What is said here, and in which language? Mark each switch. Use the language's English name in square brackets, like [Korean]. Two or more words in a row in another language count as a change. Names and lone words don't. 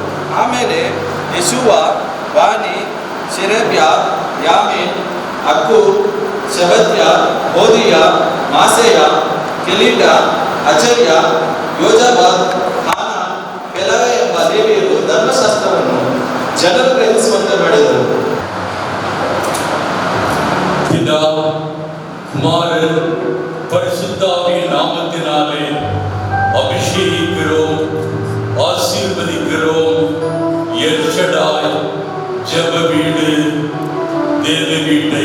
[Kannada] ಆಮೇಲೆ ಯೆಶುವ, ಬಾನಿ, ಶೆರೇಬ್ಯ, ಯಾಮೀನ್, ಅಕ್ಕೂಬ್, ಶೆಬತ್ಯ, ಹೋದಿಯ, ಮಾಸೇಯ, ಕೆಲೀಟ, ಅಚರ್ಯ, ಯೋಜಾಬಾದ್, ಹಾನಾನ್, ಪೆಲವೆ ಎಂಬ ಲೇವಿಯರು ಧರ್ಮಶಾಸ್ತ್ರವನ್ನು ಜನರು ಗ್ರಹಿಸುವಂತೆ ಮಾಡಿದರು. [Tamil] பிதா, குமாரன், பரிசுத்தாவியின் நாமத்தினாலே அபிஷேகிக்கிறோம், ஆசீர்வதிக்கிறோம். எல் ஷடாய் ஜெப வீடு, தேவ வீட்டை.